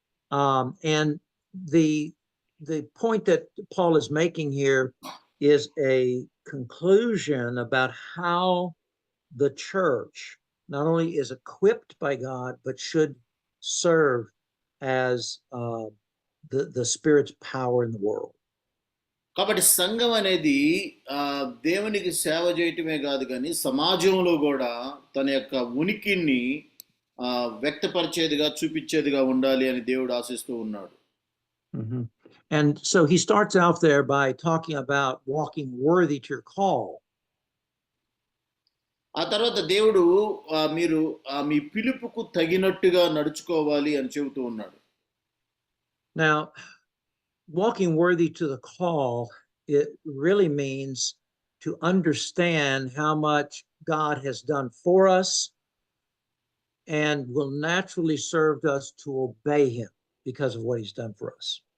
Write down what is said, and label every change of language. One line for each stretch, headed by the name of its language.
English: And the point that Paul is making here is a conclusion about how the church not only is equipped by God, but should serve as the Spirit's power in the world.
Telugu: కాబట్టి సంఘం అనేది దేవునికి సేవ చేయటమే కాదు, కానీ సమాజంలో కూడా తన యొక్క ఉనికిని వ్యక్తపరిచేదిగా, చూపించేదిగా ఉండాలి అని దేవుడు ఆశిస్తూ ఉన్నాడు. Mm-hmm.
English: And so he starts out there by talking about walking worthy to your call.
Telugu: ఆ తర్వాత దేవుడు మీరు మీ పిలుపుకు తగినట్టుగా నడుచుకోవాలి అని చెబుతూ ఉన్నాడు.
English: Now, walking worthy to the call, it really means to understand how much God has done for us and will naturally serve us to obey him because of what he's done for us.